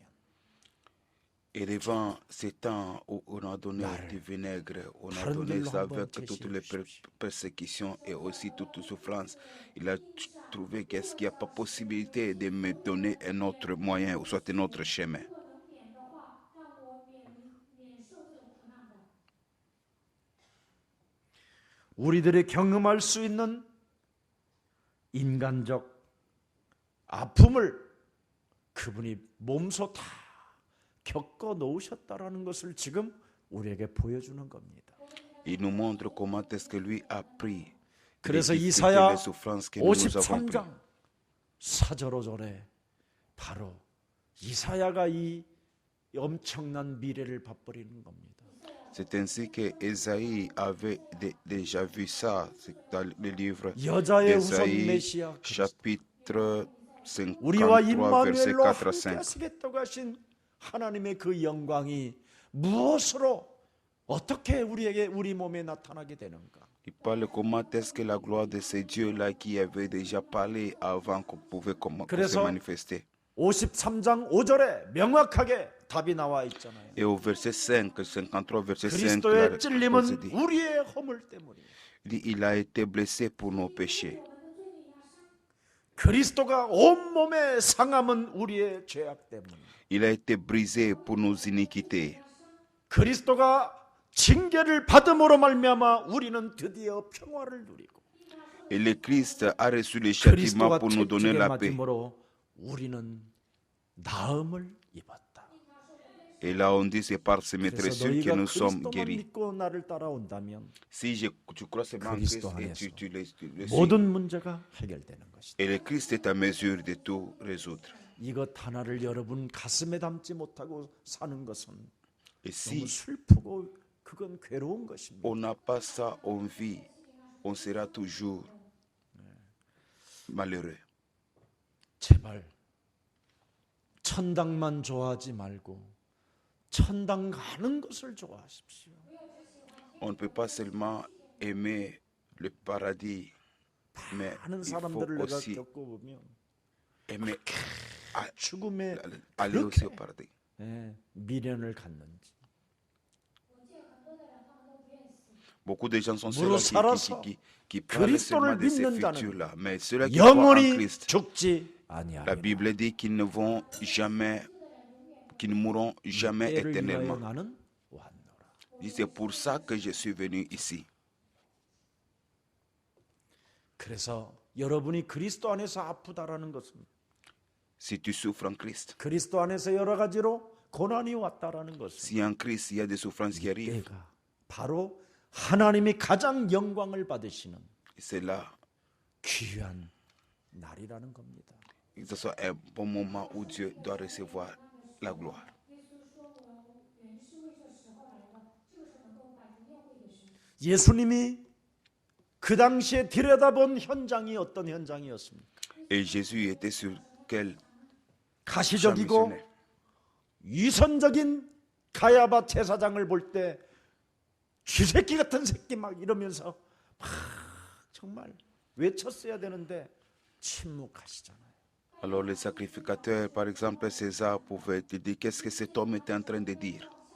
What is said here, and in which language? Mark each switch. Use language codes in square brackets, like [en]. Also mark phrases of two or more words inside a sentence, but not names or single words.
[fr] Et devant ces temps où on a donné du vinaigre, on a donné ça avec toutes les persécutions et aussi toutes souffrances, il a trouvé qu'est-ce qu'il n'y a pas possibilité de me donner un autre moyen ou soit un autre chemin. [ko] 우리들이 경험할 수 있는 인간적 아픔을 그분이 몸소 다 겪어 놓으셨다라는 것을 지금 우리에게 보여주는 겁니다. [fr] Il nous montre comment est-ce que lui a pris [ko] 그래서 [fr] les [ko] 이사야 [fr] souffrances que nous avons pris. [ko] 53장 4절 5절에 바로 이사야가 이 엄청난 미래를 맛보리는 겁니다. [fr] C'est ainsi que Ésaïe avait déjà vu ça. C'est dans le livre [ko] 여자의 후손 [fr] d'Ésaïe, [ko] 메시아 [fr] chapitre [ko] 우리와 [fr] 53, verset [ko] 임마누엘로 [fr] 4 à [ko] 함께 [fr] 5. [ko] 하시겠다고 하신 하나님의 그 영광이 무엇으로 어떻게 우리 몸에 나타나게 되는가? [fr] Il parle comment est-ce que la gloire de ces dieux-là qui avaient déjà parlé avant qu'on pouvait se manifester. [ko] 53장 5절에 명확하게 답이 나와 있잖아요. [fr] Et au verset 5, 53, verset 5, [ko] 그리스도의 찔림은 우리의 허물 때문이에요. [fr] il a été blessé pour nos péchés. [ko] 그리스도가 온몸의 상함은 우리의 죄악 때문이에요. [fr] Il a été brisé pour nos iniquités. [ko] 그리스도가 징계를 받음으로 말미암아 우리는 드디어 평화를 누리고 [fr] Et le Christ a reçu le châtiment [ko] 그리스도가 [fr] pour nous donner [ko] 채찍에 [fr] la paix. [ko] 맞음으로 우리는 나음을 입었다. [fr] Et là on dit c'est par ces [ko] 그래서 [fr] maîtresses que [ko] 너희가 [fr] nous sommes [ko] 그리스도만 [fr] guéris. [ko] 믿고 나를 따라온다면 [fr] Si tu crois seulement en Christ et tu le suis. [ko] 모든 문제가 해결되는 것이다. [fr] Et le Christ est à mesure de tout résoudre. [ko] 이것 하나를 여러분 가슴에 담지 못하고 사는 것은 [fr] Et [ko] 너무 [fr] si [ko] 슬프고 그건 괴로운 것입니다. [fr] on n'a pas ça en vie, on sera toujours malheureux. [ko] 제발 천당만 좋아하지 말고 천당 가는 것을 좋아하십시오. [fr] On ne peut pas seulement aimer le paradis, mais [ko] 많은 [fr] il faut [ko] 사람들을 내가 [fr] aussi [ko] 겪어보면 [fr] aimer [ko] 죽음에 [fr] aller aussi au paradis. [ko] 미련을 갖는지 [fr] Beaucoup de gens sont [ko] 무릇 [fr] ceux-là [ko] 살아서 [fr] qui parlent seulement [ko] 그리스도를 [fr] de ces [ko] 믿는다는 [fr] futurs-là. Mais ceux-là qui croient en [ko] 영원히 [fr] Christ, [ko] 죽지 [fr] la [ko] 아니하리라. [fr] Bible dit qu'ils ne vont jamais, qu'ils ne mourront jamais [ko] 때를 위하여 [fr] éternellement. [ko] 나는 왔노라. [fr] C'est pour ça que je suis venu ici. [ko] 그래서 여러분이 그리스도 안에서 아프다라는 것은 [fr] Si tu souffres en Christ, [ko] 그리스도 안에서 여러 가지로 고난이 왔다라는 것은 [fr] si en Christ il y a des souffrances qui arrivent, [ko] 때가 바로 하나님이 가장 영광을 받으시는 [fr] c'est là, [ko] 귀한 날이라는 겁니다. [fr] que ce soit un bon moment où Dieu doit recevoir la gloire. [ko] 예수님이 그 당시에 들여다본 현장이 어떤 현장이었습니까? [fr] Et Jésus était sur quel champ [ko] 가시적이고 [fr] missionnaire? [ko] 위선적인 가야바 제사장을 볼 때 쥐새끼 같은 새끼 막 이러면서 막 정말 외쳤어야 되는데 침묵하시잖아요. [fr] Alors les sacrificateurs, par exemple César, pouvaient te dire qu'est-ce que cet homme était en train de dire.